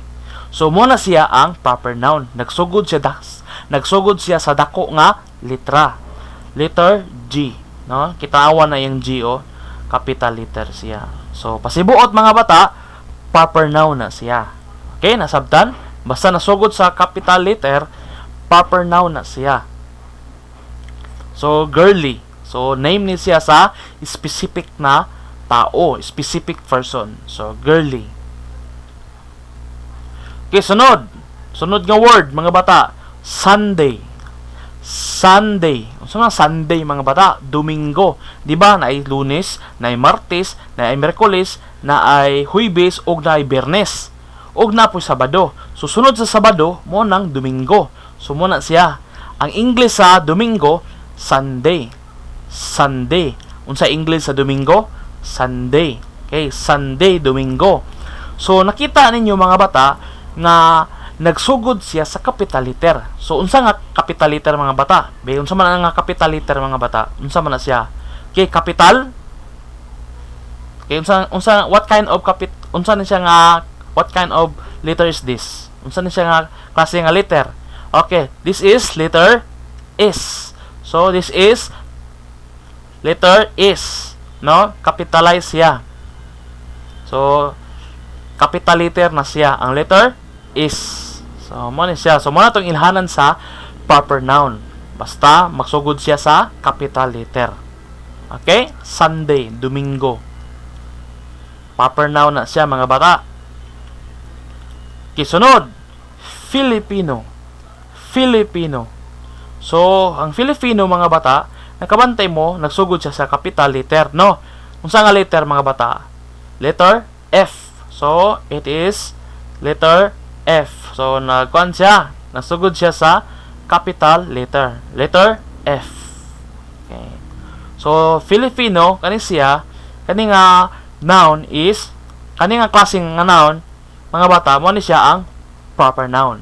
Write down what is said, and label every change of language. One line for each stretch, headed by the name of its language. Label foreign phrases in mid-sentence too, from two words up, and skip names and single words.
Cebuano: So muna siya ang
English: proper noun,
Cebuano: nagsugod siya sa dako nga litra,
English: letter G,
Cebuano: no? Kitaawa na yung G,
English: capital letter
Cebuano: siya. So pasibuot mga bata,
English: proper noun
Cebuano: na siya. Okay, nasabtan? Basta nasugod sa
English: capital letter, proper noun
Cebuano: na siya. So, girly. So, name ni siya sa specific na tao,
English: specific person.
Cebuano: So, girly. Okay, sunod. Sunod nga word, mga bata. Sunday. Sunday. Ano nga Sunday, mga bata? Domingo. Diba? Na ay Lunes, na ay Martes, na ay Merkulis, na ay Huwebes, o na ay Biyernes. O na po Sabado. So, sunod sa Sabado, mo ng Domingo. So, muna siya. Ang English sa Domingo, Sunday. Sunday. Unsa English sa Domingo? Sunday. Okay, Sunday, Domingo. So, nakita ninyo mga bata nga nagsugod siya sa
English: capital letter.
Cebuano: So, unsa nga
English: capital letter
Cebuano: mga bata? Unsa man nga
English: capital letter
Cebuano: mga bata? Unsa man na siya? Okay, capital.
English: Okay, what kind of letter is this?
Cebuano: Unsa na siya nga klase nga letter?
English: Okay, this is letter S. So, this is letter S, no?
Cebuano: Capitalize siya. So,
English: capital letter
Cebuano: na siya. Ang letter is. So, muna siya. So, muna itong ilhanan sa
English: proper noun.
Cebuano: Basta, magsugod siya sa
English: capital letter.
Cebuano: Okay? Sunday, Domingo.
English: Proper noun
Cebuano: na siya, mga bata. Okay, sunod. Filipino. Filipino. So, ang Filipino, mga bata, nakabantay mo, nagsugod siya sa
English: capital letter,
Cebuano: no? Unsa nga letter mga bata?
English: Letter F. So, it is letter F.
Cebuano: So, nagkuan siya, nagsugod siya sa
English: capital letter.
Cebuano: Letter F. Okay. So, Filipino, kani siya, kani nga noun is, kani nga klaseng nga noun, mga bata, mo ni siya ang
English: proper noun.